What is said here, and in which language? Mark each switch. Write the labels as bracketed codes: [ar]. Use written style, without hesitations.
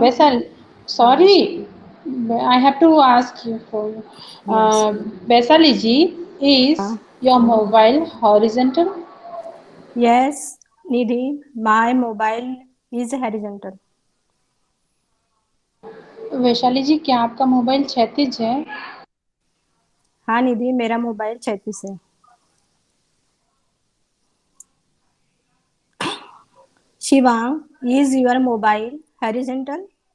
[en] Vaisal, sorry, I have to ask you for. Yes. Vaisali ji, is your mobile horizontal? Yes, Nidhi, my mobile is horizontal. [hi] Vaishali जी, क्या आपका mobile क्षैतिज है? हाँ निधि, मेरा mobile क्षैतिज है। [en] Shivang, is your mobile horizontal?